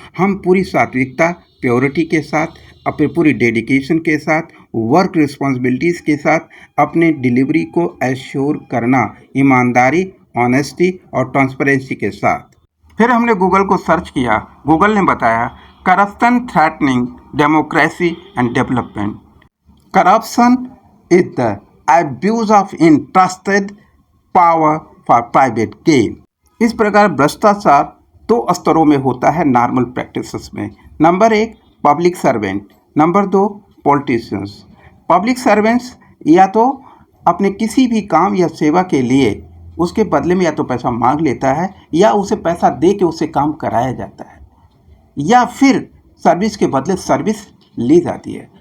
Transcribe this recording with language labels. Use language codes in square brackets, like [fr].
[hi] हम पूरी सात्विकता, प्योरिटी के साथ, अपने पूरी डेडिकेशन के साथ, वर्क रिस्पॉन्सिबिलिटीज़ के साथ अपने डिलीवरी को एश्योर करना, ईमानदारी, ऑनेस्टी और ट्रांसपेरेंसी के साथ। फिर हमने गूगल को सर्च किया। गूगल ने बताया, [en] Corruption threatening democracy and development. Corruption is the abuse of entrusted power for private gain। [hi] इस प्रकार भ्रष्टाचार दो स्तरों में होता है नॉर्मल प्रैक्टिसेस में। Number 1 public servant, number 2 politicians. Public servants या तो अपने किसी भी काम या सेवा के लिए उसके बदले में या तो पैसा मांग लेता है, या उसे पैसा दे के उसे काम कराया जाता है, या फिर सर्विस के बदले सर्विस ली जाती है।